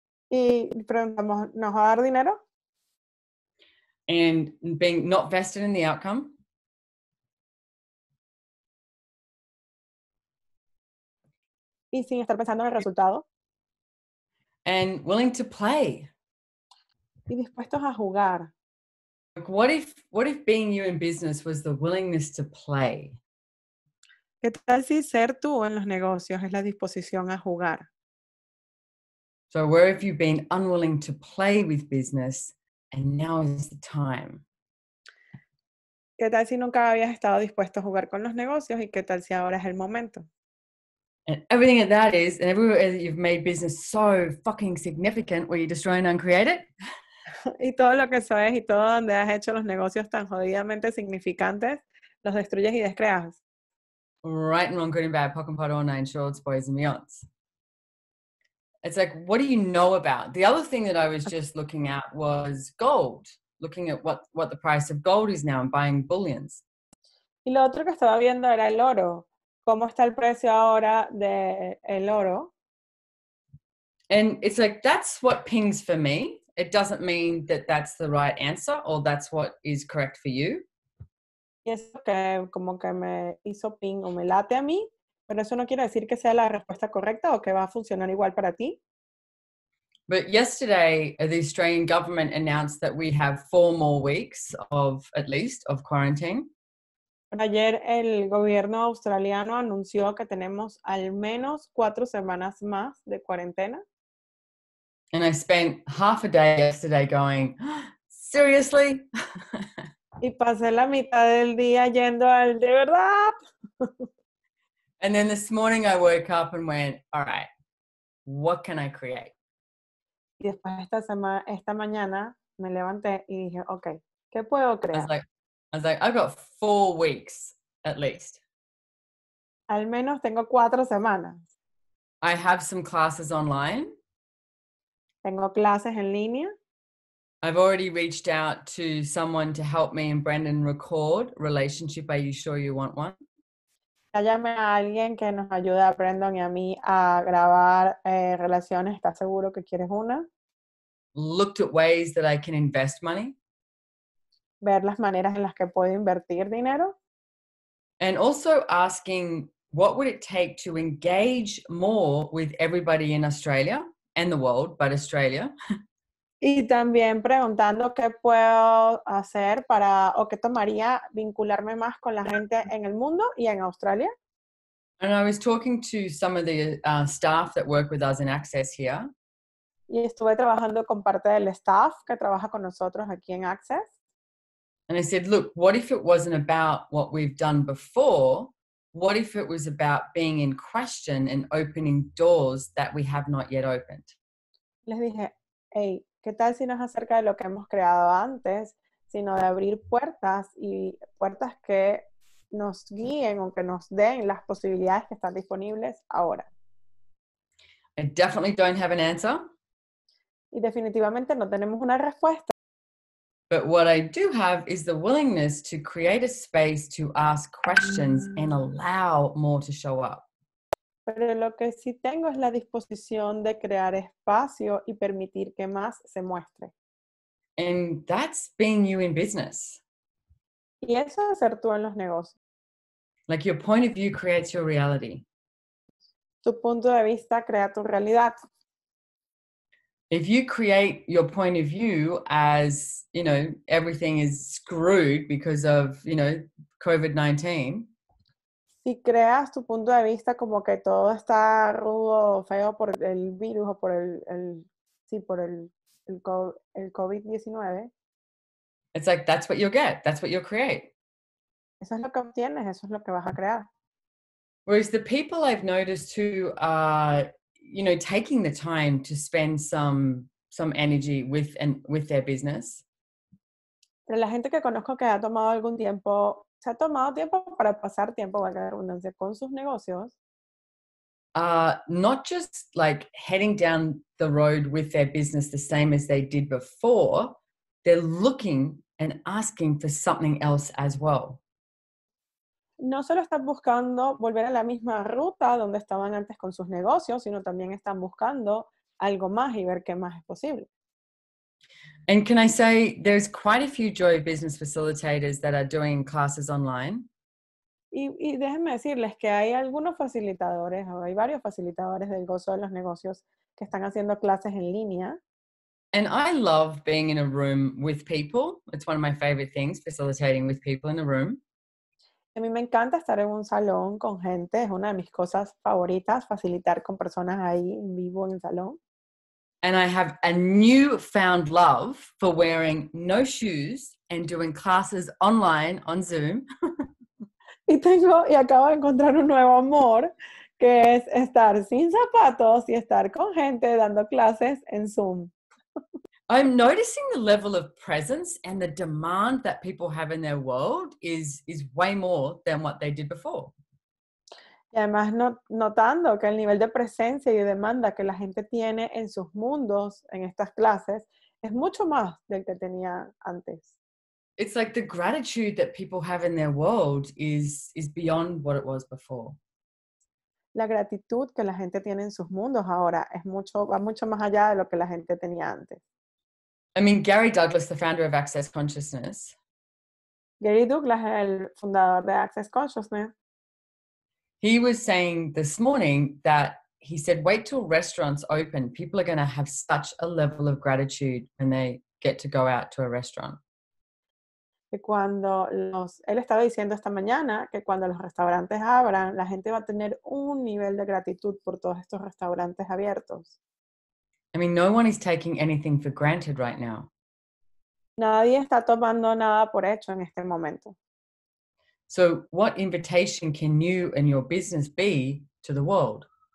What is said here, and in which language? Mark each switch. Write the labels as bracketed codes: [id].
[es] Y preguntamos, ¿nos va a dar dinero? [en] And being not vested in the outcome. [es] Y sin estar pensando en el resultado. [en] And willing to play. [es] Y dispuestos a jugar. [en] Like what if being you in business was the willingness to play? [es] ¿Qué tal si ser tú en los negocios es la disposición a jugar? [en] So where have you been unwilling to play with business and now is the time? [es] ¿Qué tal si nunca habías estado dispuesto a jugar con los negocios y qué tal si ahora es el momento? [en] And everything that is, and everywhere that you've made business so fucking significant, where you destroy and uncreate it. [es] Y todo lo que eso es, y todo donde has hecho los negocios tan jodidamente significantes, los destruyes y descreas. [en] Right and wrong, good and bad, POC and POD, all nine shorts, boys and beyonds. It's like, what do you know about? The other thing that I was just looking at was gold, looking at what the price of gold is now and buying bullions. [es] Y lo otro que estaba viendo era el oro. ¿Cómo está el precio ahora del oro? [en] And it's like, that's what pings for me. It doesn't mean that that's the right answer or that's what is correct for you. [es] Y eso que como que me hizo ping o me late a mí, pero eso no quiere decir que sea la respuesta correcta o que va a funcionar igual para ti. [en] But yesterday, the Australian government announced that we have 4 more weeks at least of quarantine. [es] Ayer el gobierno australiano anunció que tenemos al menos 4 semanas más de cuarentena. [en] And I spent half a day yesterday going, seriously? [es] Y pasé la mitad del día yendo al de verdad. [en] And then this morning I woke up and went, all right, what can I create? [es] Y después esta mañana me levanté y dije, ok, ¿qué puedo crear? [en] I was like, I've got 4 weeks at least. [es] Al menos tengo 4 semanas. [en] I have some classes online. [es] Tengo clases en línea. [en] I've already reached out to someone to help me and Brendan record Relationship. Are you sure you want one? [es] Ya llamé a alguien que nos ayude a Brendan y a mí a grabar relaciones. ¿Estás seguro que quieres una? [en] Looked at ways that I can invest money. [es] Ver las maneras en las que puedo invertir dinero. [en] And also asking, what would it take to engage more with everybody in Australia and the world, but Australia? [es] Y también preguntando qué puedo hacer o qué tomaría vincularme más con la gente en el mundo y en Australia. [en] And I was talking to some of the staff that work with us in Access here. [es] Y estuve trabajando con parte del staff que trabaja con nosotros aquí en Access. [en] And I said, look, what if it wasn't about what we've done before? What if it was about being in question and opening doors that we have not yet opened? [es] Les dije, hey, ¿qué tal si no es acerca de lo que hemos creado antes, sino de abrir puertas y puertas que nos guíen o que nos den las posibilidades que están disponibles ahora? [en] I definitely don't have an answer. [es] Y definitivamente no tenemos una respuesta. [en] But what I do have is the willingness to create a space to ask questions and allow more to show up. [es] Pero lo que sí tengo es la disposición de crear espacio y permitir que más se muestre. [en] And that's being you in business. [es] Y eso es ser tú en los negocios. [en] Like your point of view creates your reality. [es] Tu punto de vista crea tu realidad. [en] If you create your point of view as, everything is screwed because of, COVID-19. [es] Si creas tu punto de vista como que todo está rudo, feo por el virus o por el COVID-19. [en] It's like, that's what you'll get. That's what you'll create. [es] Eso es lo que obtienes, eso es lo que vas a crear. [en] Whereas the people I've noticed who are, taking the time to spend some energy with their business. [es] Pero la gente que conozco que ha tomado algún tiempo, se ha tomado tiempo para pasar tiempo, valga la redundancia, con sus negocios. [en] Not just like heading down the road with their business the same as they did before, they're looking and asking for something else as well. [es] No solo están buscando volver a la misma ruta donde estaban antes con sus negocios, sino también están buscando algo más y ver qué más es posible. [en] And can I say, there's quite a few Joy Business facilitators that are doing classes online. [es] Y déjenme decirles que hay algunos facilitadores, o hay varios facilitadores del gozo de los negocios que están haciendo clases en línea. [en] And I love being in a room with people. It's one of my favorite things, facilitating with people in a room. [es] A mí me encanta estar en un salón con gente, es una de mis cosas favoritas, facilitar con personas ahí en vivo en el salón. [en] And I have a newfound love for wearing no shoes and doing classes online on Zoom. [es] Y acabo de encontrar un nuevo amor que es estar sin zapatos y estar con gente dando clases en Zoom. [en] I'm noticing the level of presence and the demand that people have in their world is way more than what they did before. [es] Y además notando que el nivel de presencia y de demanda que la gente tiene en sus mundos, en estas clases, es mucho más del que tenía antes. [en] It's like the gratitude that people have in their world is beyond what it was before. [es] La gratitud que la gente tiene en sus mundos ahora va mucho más allá de lo que la gente tenía antes. [en] I mean, Gary Douglas, the founder of Access Consciousness, [es] Gary Douglas, el fundador de Access Consciousness, [en] he was saying this morning that he said, wait till restaurants open. People are going to have such a level of gratitude when they get to go out to a restaurant. [es] que él estaba diciendo esta mañana que cuando los restaurantes abran, la gente va a tener un nivel de gratitud por todos estos restaurantes abiertos. [en] I mean, no one is taking anything for granted right now. [es] Nadie está tomando nada por hecho en este momento. [en] So what invitation can you and your business be to the world?